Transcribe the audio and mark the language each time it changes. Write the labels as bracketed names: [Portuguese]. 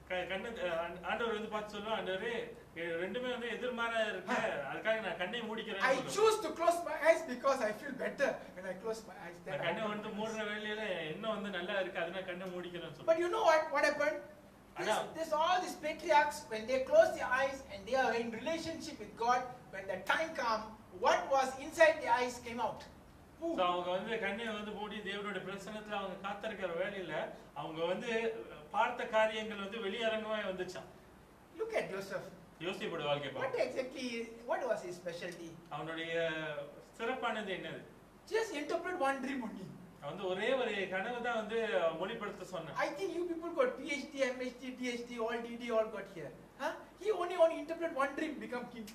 [Tamil] கண்ணு ஆண்டவர் வந்து பார்த்து சொல்லுவோம், ஆண்டவரே ரெண்டுமே வந்து எதிர்மாறா இருக்கு, அதுக்காக நான் கண்ணை மூடிக்கிறேன். [English] I choose to close my eyes because I feel better when I close my eyes. [Tamil] கண்ணை வந்து மூடுற வேளையில இன்னும் வந்து நல்லா இருக்கு, அதனால கண்ணை மூடிக்கிறேன்னு சொல்லுவோம். [English] But you know what happened? This all these patriarchs, when they close their eyes and they are in relationship with God, when the time come, what was inside their eyes came out. [Tamil] அவங்க வந்து கண்ணை வந்து மூடி தேவனுடைய பிரசன்னத்துல அவங்க காத்திருக்கிற வேளையில அவங்க வந்து பார்த்த காரியங்கள் வந்து வெளியரங்கமா வந்துச்சாம். [English] Look at Joseph. [Tamil] யோசேப்போட வாழ்க்கை பாருங்க. [English] What was his specialty? [Tamil] அவனுடைய சிறப்பானது என்னது? [English] Just interpret one dream only. [Tamil] வந்து ஒரே ஒரு கனவு தான் வந்து மொழிபெயர்த்து சொன்னான். [English] I think you people got PhD, MHD, DHD, all DD, all got here. Huh? He only interpret one dream, become king.